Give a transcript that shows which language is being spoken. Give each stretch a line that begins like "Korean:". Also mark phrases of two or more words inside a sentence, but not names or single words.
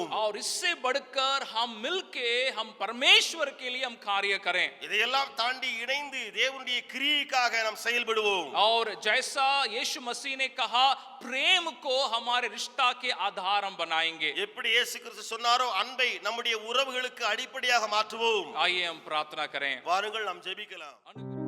Hindi: और इससे बढ़कर हम मिलके हम परमेश्वर के लिए हम कार्य करें।
Tamil: இதையெல்லாம் தாண்டி இணைந்து தேவனுடைய கிரியைக்காக நாம் செயல்படுவோம்.
Hindi: और जैसा यीशु मसीह ने कहा प्रेम को हमारे रिश्ता के आधार हम बनाएंगे।
Tamil: எப்படி இயேசு கிறிஸ்து சொன்னாரோ அன்பை நம்முடைய உறவுகளுக்கு அடிப்படையாக மாற்றுவோம்.
Hindi: आइए हम प्रार्थना करें।
Tamil: வாருங்கள் நாம் ஜெபிக்கலாம்.